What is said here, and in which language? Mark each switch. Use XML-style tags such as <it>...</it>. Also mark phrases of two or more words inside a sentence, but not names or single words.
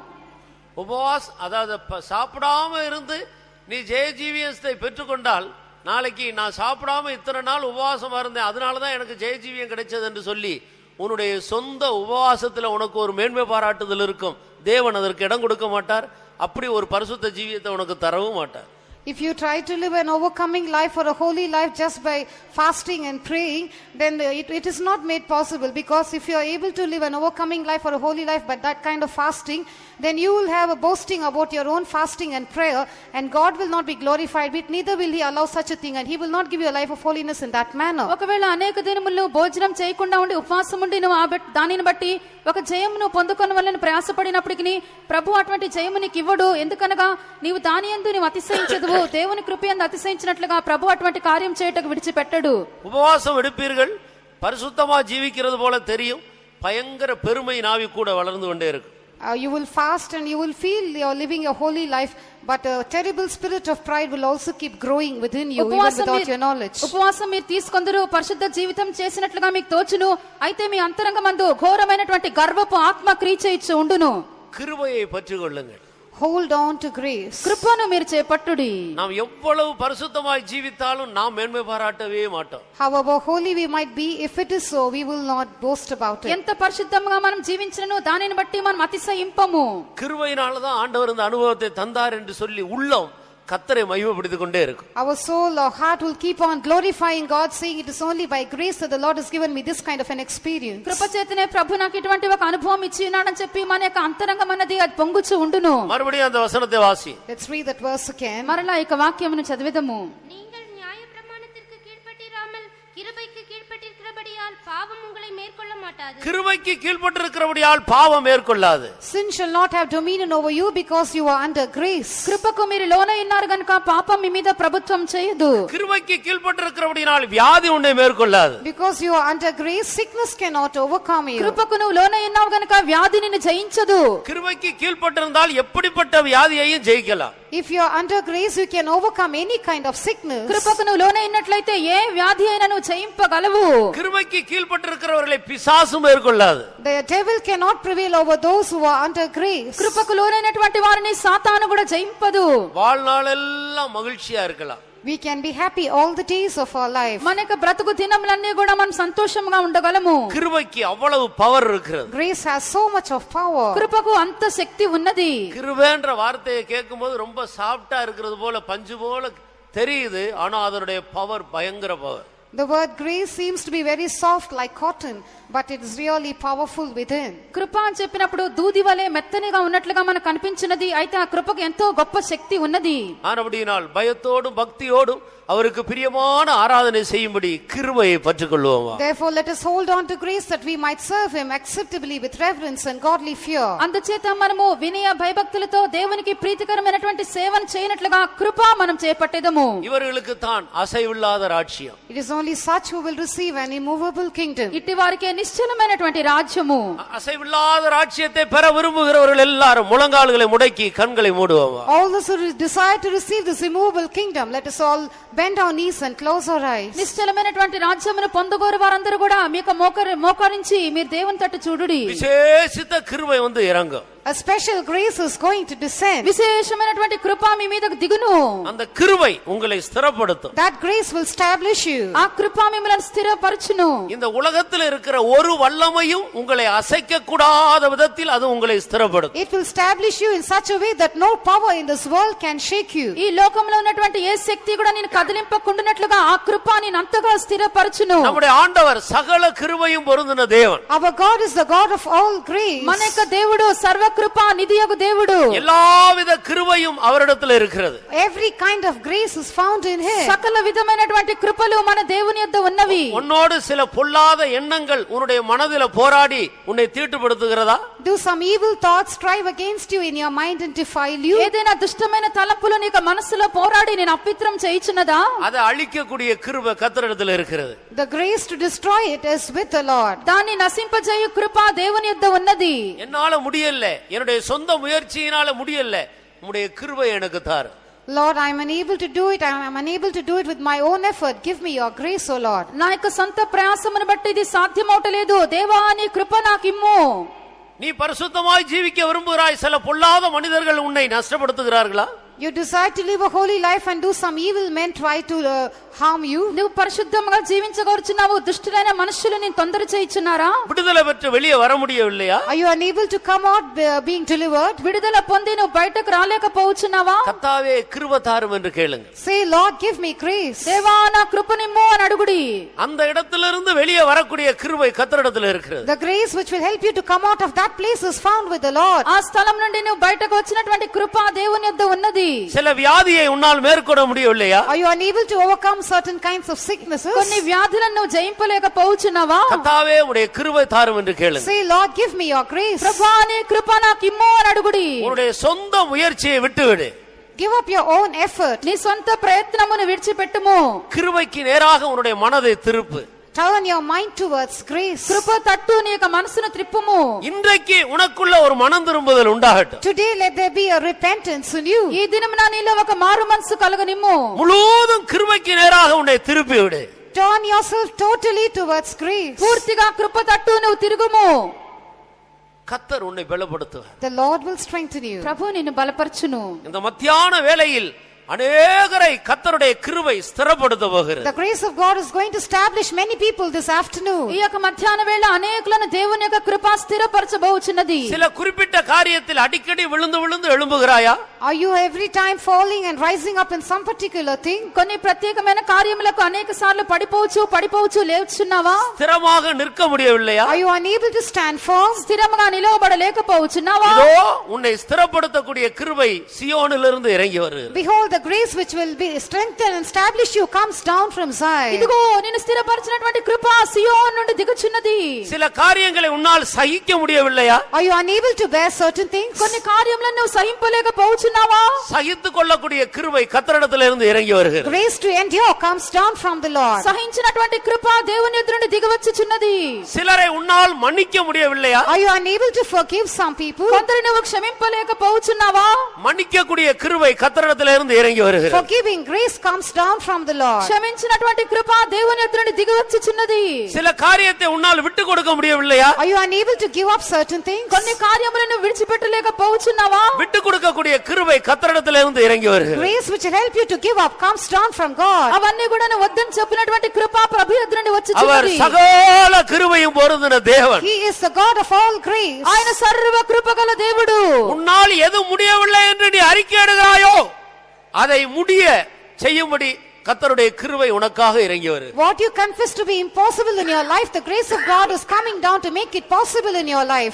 <ta>உபவாஸ் அதாவது சாப்பிடாம இருந்து நீ ஜெய ஜீவியத்தை பெற்றுக்கொண்டால், நாளைக்கு நான் சாப்பிடாம இத்தனை நாள் உபவாசமா இருந்தேன் அதனாலதான் எனக்கு ஜெய ஜீவியம் கிடைச்சது என்று சொல்லி உன்னுடைய சொந்த உபவாசத்துல உனக்கு ஒரு மேன்மை பாராட்டுதல் இருக்கும். தேவன் அதற்கு இடம் கொடுக்க மாட்டார். அப்படி ஒரு பரிசுத்த ஜீவியத்தை உனக்கு தரவும் மாட்டார்.</ta> <en>If you try to live an overcoming life or a holy life just by fasting and praying, then it is not made possible, because if you are able to live an overcoming life or a holy life by that kind of fasting, then you will have a boasting about your own fasting and prayer, and God will not be glorified with, neither will he allow such a thing, and he will not give you a life of holiness in that manner.</en> <te>ఒకవేళ అనేక దినములు భోజనం చేయకుండా ఉండి ఉపవాసం ఉండి నువ్వు దానిని బట్టి ఒక జయమును పొందుకొనవలని ప్రయాసపడినప్పటికీ ప్రభు అటువంటి జయము నీకు ఇవ్వడు. ఎందుకనగా నీవు దాని యందు నీవు అతిశయించదువు. దేవుని కృపయందు అతిశయించినట్లుగా ప్రభు అటువంటి కార్యం చేయటకు విడిచిపెట్టడు.</te> <ta>ఉపవాసం எடுப்பீர்கள், பரிசுத்தமா ஜீவிக்கிறது போல தெரியும், பயங்கர பெருமை நாவி கூட வளர்ந்து கொண்டே இருக்கு.</ta> <en>You will fast and you will feel you are living a holy life, but a terrible spirit of pride will also keep growing within you, even without your knowledge.</en> <te>ఉపవాసం మీరు తీసుకొందరు, పరిశుద్ధ జీవితం చేసినట్లుగా మీకు తోచును, అయితే మీ అంతరంగమందు ఘోరమైనటువంటి గర్వపు ఆత్మ క్రియ చేయిచు ఉండును.</te> <ta>கிருபையை பற்றிக்கொள்ளுங்கள்.</ta> <en>Hold on to grace.</en> <te>కృపను మీరు చేపట్టుడి.</te> <ta>நாம் எவ்வளவு பரிசுத்தமாய் ஜீவித்தாலும் நாம் மேன்மை பாராட்டவே மாட்டோம்.</ta> <en>However holy we might be, if it is so, we will not boast about it.</en> <te>ఎంత పరిశుద్ధంగా మనం జీవించినను దానిని బట్టి మనం అతిశయింపము.</te> <ta>கிருபையினால தான் ஆண்டவர் இந்த அனுபவத்தை தந்தார் என்று சொல்லி உள்ளம் கர்த்தரை மகிமைப்படுத்திக் கொண்டே இருக்கும்.</ta> <en>Our soul or heart will keep on glorifying God, saying it is only by grace that the Lord has given me this kind of an experience.</en> <te>కృప చేతనే ప్రభు నాకు ఇటువంటి ఒక అనుభవం ఇచ్చి ఉన్నాడని చెప్పి మన యొక్క అంతరంగం అన్నది అది పొంగుచు ఉండును.</te> <ta>மறுபடியும் அந்த வசனத்தை வாசி.</ta> <en>Let's read that verse again.</en> <te>మరలా ఈ వాక్యమును చదివేదము.</te> <ta>நீங்கள் நியாயப்பிரமாணத்திற்கு கீழ்ப்பட்டிராமல் கிருபைக்கு கீழ்ப்பட்டிருக்கிறபடியால் பாவம் உங்களை மேற்கொள்ள மாட்டாது. கிருபைக்கு கீழ்ப்பட்டிருக்கிறபடியால் பாவம் மேற்கொள்ளாது.</ta> <en>Sin shall not have dominion over you, because you are under grace.</en> <te>కృపకు మీరు లోనై ఉన్నారు గనుక పాపం మీ మీద ప్రభుత్వం చేయదు.</te> <ta>கிருபைக்கு கீழ்ப்பட்டிருக்கிறபடியால் வியாதி உன்னை மேற்கொள்ளாது.</ta> <en>Because you are under grace, sickness cannot overcome you.</en> <te>కృపకు నువ్వు లోనై ఉన్నావు గనుక వ్యాధి నిన్ను జయించదు.</te> <ta>கிருபைக்கு கீழ்ப்பட்டிருந்தால் எப்படிப்பட்ட வியாதியையும் ஜெயிக்கலாம்.</ta> <en>If you are under grace, you can overcome any kind of sickness.</en> <te>కృపకు నువ్వు లోనై ఉన్నట్లయితే ఏ వ్యాధి అయినా నువ్వు జయింపగలవు.</te> <ta>கிருபைக்கு கீழ்ப்பட்டிருக்கிறவர்களை பிசாசு மேற்கொள்ளாது.</ta> <en>The devil cannot prevail over those who are under grace.</en> <te>కృపకు లోనైనటువంటి వారిని సాతాను కూడా జయింపదు.</te> <ta>வாழ்நாளெல்லாம் மகிழ்ச்சியா இருக்கலாம்.</ta> <en>We can be happy all the days of our life.</en> <te>మన యొక్క బ్రతుకు దినములన్నీ కూడా మనం సంతోషంగా ఉండగలము.</te> <ta>கிருபைக்கு அவ்வளவு பவர் இருக்கிறது.</ta> <en>Grace has so much of power.</en> <te>కృపకు అంత శక్తి ఉన్నది.</te> <ta>கிருபைன்ற வார்த்தையை கேட்கும்போது ரொம்ப சாஃப்டா இருக்கிறது போல, பஞ்சு போல தெரியுது. ஆனா அதனுடைய பவர் பயங்கர பவர்.</ta> <en>The word grace seems to be very soft like cotton, but it is really powerful within.</en> <te>కృప అని చెప్పినప్పుడు దూది వలె మెత్తనిగా ఉన్నట్లుగా మనకు కనిపించినది, అయితే ఆ కృపకు ఎంతో గొప్ప శక్తి ఉన్నది.</te> <ta>ஆனபடியினால் பயத்தோடும் பக்தியோடும் அவருக்கு பிரியமான ஆராதனை செய்யும்படி கிருபையை பற்றிக்கொள்வோமா.</ta> <en>Therefore let us hold on to grace, that we might serve him acceptably with reverence and godly fear.</en> <te>అందుచేత మనము వినయ భయభక్తులతో దేవునికి ప్రీతికరమైనటువంటి సేవను చేయనట్లుగా కృప మనం చేపట్టేదము.</te> <ta>இவர்களுக்கு தான் அசைவில்லாத ராஜ்யம்.</ta> <en>It is only such who will receive an immovable kingdom.</en> <te>ఇట్టి వారికే నిశ్చలమైనటువంటి రాజ్యము.</te> <ta>அசைவில்லாத ராஜ்யத்தை பெற விரும்புகிறவர்கள் எல்லாரும் முழங்கால்களை முடக்கி கண்களை மூடுவோமா.</ta> <en>All those who desire to receive this immovable kingdom, let us all bend our knees and close our eyes.</en> <te>నిశ్చలమైనటువంటి రాజ్యమును పొందుకోరు వారందరూ కూడా మీకు మోకరించి మీరు దేవుని తట్టు చూడుడి.</te> <ta>விசேஷித்த கிருபை வந்து இறங்கும்.</ta> <en>A special grace is going to descend.</en> <te>విశేషమైనటువంటి కృప మీ మీదకు దిగును.</te> <ta>அந்த கிருபை உங்களை ஸ்திரப்படுத்தும்.</ta> <en>That grace will establish you.</en> <te>ఆ కృప మిమ్మల్ని స్థిరపరచును.</te> <ta>இந்த உலகத்தில் இருக்கிற ஒரு வல்லமையும் உங்களை அசைக்க கூடாத விதத்தில் அது உங்களை ஸ்திரப்படுத்தும்.</ta> <en>It will establish you in such a way that no power in this world can shake you.</en> <te>ఈ లోకంలో ఉన్నటువంటి ఏ శక్తి కూడా నేను కదిలింపకుండానట్లుగా ఆ కృప నేను అంతగా స్థిరపరచును.</te> <ta>நம்முடைய ஆண்டவர் சகல கிருபையும் பொருந்தின தேவன்.</ta> <en>Our God is the God of all grace.</en> <te>మన యొక్క దేవుడు సర్వ కృపా నిధియగు దేవుడు.</te> <ta>எல்லாவித கிருபையும் அவரிடத்தில் இருக்கிறது.</ta> <en>Every kind of grace is found in him.</en> <te>సకల విధమైనటువంటి కృపలు మన దేవుని యొద్ద ఉన్నవి.</te> <ta>உன்னோடு சில பொல்லாத எண்ணங்கள் உன்னுடைய மனதில போராடி உன்னை தீட்டுப்படுத்துகிறதா?</ta> <en>Do some evil thoughts strive against you in your mind and defile you?</en> <te>ఏదైనా దుష్టమైన తలంపులు నీకు మనసులో పోరాడి నేను అపిత్రం చేయించున్నదా?</te> <ta>அதை அழிக்கக்கூடிய கிருபை கர்த்தரிடத்தில் இருக்கிறது.</ta> <en>The grace to destroy it is with the Lord.</en> <te>దాన్ని నశింపజేయు కృప దేవుని యొద్ద ఉన్నది.</te> <ta>என்னால முடியல, என்னுடைய சொந்த முயற்சியினால முடியல, உம்முடைய கிருபை எனக்கு தாரு.</ta> <en>Lord, I am unable to do it. I am unable to do it with my own effort. Give me your grace, O Lord.</en> <te>నా యొక్క సొంత ప్రయాసమును బట్టి ఇది సాధ్యమవటలేదు. దేవా నీ కృప నాకిమ్ము.</te> <ta>நீ பரிசுத்தமாய் ஜீவிக்க விரும்புகிறாய், சில பொல்லாத மனிதர்கள் உன்னை நஷ்டப்படுத்துகிறார்களா?</ta> <en>You desire to live a holy life and do some evil men try to harm you.</en> <te>నువ్వు పరిశుద్ధంగా జీవించగోరుచున్నావు, దుష్టులైన మనుషులు నేను తొందర చేయించున్నారా?</te> <ta>விடுதலை பெற்று வெளியே வர முடியவில்லையா?</ta> <en>Are you unable to come out being delivered?</en> <te>విడుదల పొంది నువ్వు బయటకు రాలేకపోవచ్చున్నావా?</te> <ta>கர்த்தாவே கிருபை தாரும் என்று கேளுங்க.</ta> <en>Say, Lord, give me grace.</en> <te>దేవా నా కృపనిమ్ము అని అడుగుడి.</te> <ta>அந்த இடத்திலிருந்து வெளியே வரக்கூடிய கிருபை கர்த்தரிடத்தில் இருக்கிறது.</ta> <en>The grace which will help you to come out of that place is found with the Lord.</en> <te>ఆ స్థలం నుండి నువ్వు బయటకు వచ్చినటువంటి కృప దేవుని యొద్ద ఉన్నది.</te> <ta>சில வியாதியை உன்னால் மேற்கொள்ள முடியவில்லையா?</ta> <en>Are you unable to overcome certain kinds of sicknesses?</en> <te>కొన్ని వ్యాధులను నువ్వు జయింపలేకపోవచ్చున్నావా?</te> <ta>கர்த்தாவே உம்முடைய கிருபை தாரும் என்று கேளுங்க.</ta> <en>Say, Lord, give me your grace.</en> <te>ప్రభువా నీ కృప నాకిమ్ము అని అడుగుడి.</te> <ta>உன்னுடைய சொந்த முயற்சியை விட்டுவிடு.</ta> <en>Give up your own effort.</en> <te>నీ సొంత ప్రయత్నమును విడిచిపెట్టుము.</te> <ta>கிருபைக்கு நேராக உன்னுடைய மனதை திருப்பு.</ta> <en>Turn your mind towards grace.</en> <te>కృప తట్టు నీ యొక్క మనసును త్రిప్పుము.</te> <ta>இன்றைக்கு உனக்குள்ள ஒரு மனம் திரும்புதல் உண்டாகட்டும்.</ta> <en>Today let there be a repentance in you.</en> <te>ఈ దినమున నీలో ఒక మారు మనసు కలగనిమ్ము.</te> <ta>முழுவதும் கிருபைக்கு நேராக உன்னை திருப்பி விடு.</ta> <en>Turn yourself totally towards grace.</en> <te>పూర్తిగా కృప తట్టు నువ్వు తిరుగుము.</te> <ta>கர்த்தர் உன்னை பலப்படுத்துவார்.</ta> <en>The Lord will strengthen you.</en> <te>ప్రభు నిన్ను బలపరచును.</te> <ta>இந்த மத்தியான வேளையில் அநேகரை கர்த்தருடைய கிருபை ஸ்திரப்படுத்த போகிறது.</ta> <en>The grace of God is going to establish many people this afternoon.</en> <te>ఈ యొక్క మధ్యాహ్న వేళ అనేకులను దేవుని యొక్క కృప స్థిరపరచబోచున్నది.</te> <ta>சில குறிப்பிட்ட காரியத்தில் அடிக்கடி விழுந்து விழுந்து எழும்புகிறாயா?</ta> <en>Are you every time falling and rising up in some particular thing?</en> <te>కొన్ని ప్రత్యేకమైన కార్యములకు అనేక సార్లు పడిపోవచ్చు లేచున్నావా?</te> <ta>ஸ்திரமாக நிற்க முடியவில்லையா?</ta> <en>Are you unable to stand firm?</en> <te>స్థిరముగా నిలవబడలేకపోవచ్చున్నావా?</te> <ta>இதோ உன்னை ஸ்திரப்படுத்தக்கூடிய கிருபை சியோனிலிருந்து இறங்கி வருகிறது.</ta> <en>Behold, the grace which will be strengthened and establish you comes down from Zion.</en> <te>ఇదిగో నిన్ను స్థిరపరిచినటువంటి కృప సియోను నుండి దిగుచున్నది.</te> <ta>சில காரியங்களை உன்னால் சகிக்க முடியவில்லையா?</ta> <en>Are you unable to bear certain things?</en> <te>కొన్ని కార్యములను నువ్వు సహింపలేకపోవచ్చున్నావా?</te> <ta>சகித்துக் கொள்ளக்கூடிய கிருபை கர்த்தரிடத்திலிருந்து இறங்கி வருகிறது.</ta> <en>Grace to endure comes down from the Lord.</en> <te>సహించినటువంటి కృప దేవుని యొద్ద నుండి దిగవచ్చుచున్నది.</te> <ta>சிலரை உன்னால் மன்னிக்க முடியவில்லையா?</ta> <en>Are you unable to forgive some people?</en> <te>కొందరిని నువ్వు క్షమింపలేకపోవచ్చున్నావా?</te> <ta>மன்னிக்கக்கூடிய கிருபை கர்த்தரிடத்திலிருந்து இறங்கி வருகிறது.</ta> <en>Forgiving grace comes down from the Lord.</en> <te>క్షమించినటువంటి కృప దేవుని యొద్ద నుండి దిగవచ్చుచున్నది.</te> <ta>சில காரியத்தை உன்னால் விட்டு கொடுக்க முடியவில்லையா?</ta> <en>Are you unable to give up certain things?</en> <te>కొన్ని కార్యములను విడిచిపెట్టలేకపోవచ్చున్నావా?</te> <ta>விட்டு கொடுக்கக்கூடிய கிருபை கர்த்தரிடத்திலிருந்து இறங்கி வருகிறது.</ta> <en>Grace which will help you to give up comes down from God.</en> <te>అవన్నీ కూడా నువ్వు వద్దని చెప్పినటువంటి కృప ప్రభు యొద్ద నుండి</te> <ta>அவர்</ta> <te>వచ్చుచున్నది.</te> <ta>சகல கிருபையும் பொருந்தின தேவன்.</ta> <en>He is the God of all grace.</en> <te>ఆయన సర్వ కృపగల దేవుడు.</te> <ta>உன்னால் எது முடியவில்லை என்று நீ அறிக்கையிடுகிறாயோ அதை முடிய செய்யும்படி கர்த்தருடைய கிருபை உனக்காக இறங்கி வருகிறது.</ta> <en>What you confess to be impossible in your life, the grace of God is coming down to make it possible in your life.</en>